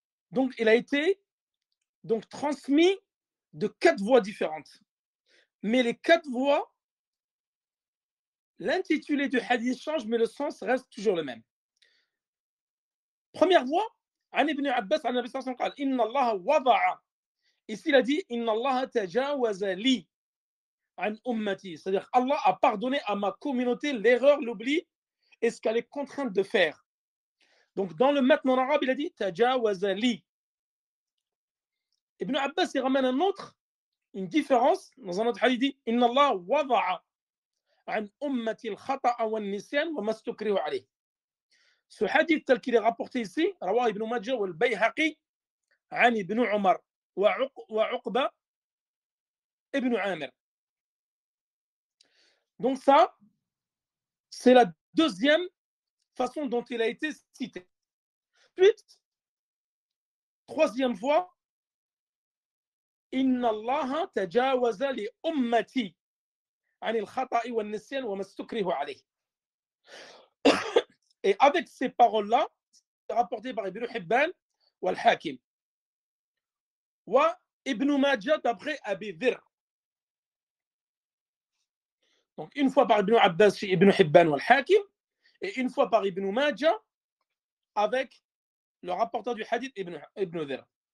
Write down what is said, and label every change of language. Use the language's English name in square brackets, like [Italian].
[French] Donc, il a été transmis de 4 voix différentes. Mais les 4 voix, l'intitulé du hadith change, mais le sens reste toujours le même. Première voix, [Arabic] عن ابن عباس عن النبي صلى الله عليه وسلم قال إن الله وضع. [French] Ici, il a dit [Arabic] إن الله تجاوز لي عن أمتي. [French] C'est-à-dire Allah a pardonné à ma communauté l'erreur, l'oubli et ce qu'elle est contrainte de faire. Donc, dans le matn en arabe, il a dit [Arabic] تجاوز لي. [French] Ibn Abbas, il ramène une différence. Dans un autre hadith, il dit [Arabic] إن الله وضع عن أمتي الخطأ والنسيان وما استكره عليه. [French] Ce hadith tel qu'il est rapporté ici, [Arabic] رواه ابن ماجه والبيهقي عن ابن عمر وعقبة ابن عامر. [French] Donc ça, c'est la deuxième façon dont il a été cité. Ensuite, troisième fois, [Arabic] إن الله تجاوز لأمتي عن الخطأ والنسيان وما استكره عليه. [French] Et avec ces paroles-là, c'est rapporté par Ibn Hibban ou Al-Hakim. Ou Ibn Majah d'après Abi Dhir. Donc une fois par Ibn Abbas chez Ibn Hibban ou Al-Hakim, et une fois par Ibn Majah avec le rapporteur du hadith Ibn Dhir.